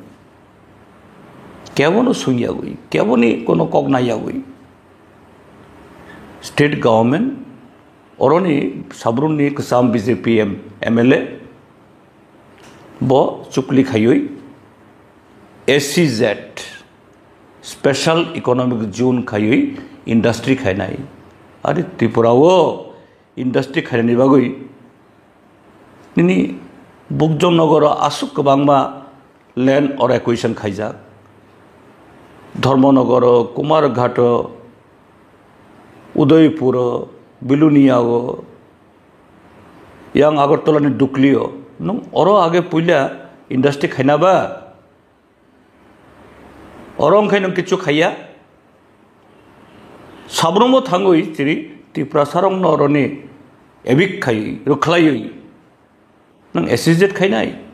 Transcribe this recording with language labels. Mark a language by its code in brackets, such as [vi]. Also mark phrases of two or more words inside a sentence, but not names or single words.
[trp] केबनो सुंगियागुई केबनि कोनो कक नायागुई [en] state government [trp] औरनी साब्रुमनि कसाम बीजेपी MLA बो चुक्ली खायोई SEZ [en] special economic zone [trp] खायोई इंडस्ट्री खायनाय आरो त्रिपुराओ इंडस्ट्री खायनायनि बागै निनि बुकजनगर आसुक गोबांमा लैंड और एक्विजिशन खायजाक धर्मनगर कुमारघाट उदयपुर बिलुनियाओ yang agartala ni duklio nung oro age puila industry khaina ba orong khainung kichu khaya sabromo thangoi tiri tipra sarong noroni ebik khai rukhlai nung SEZ khainai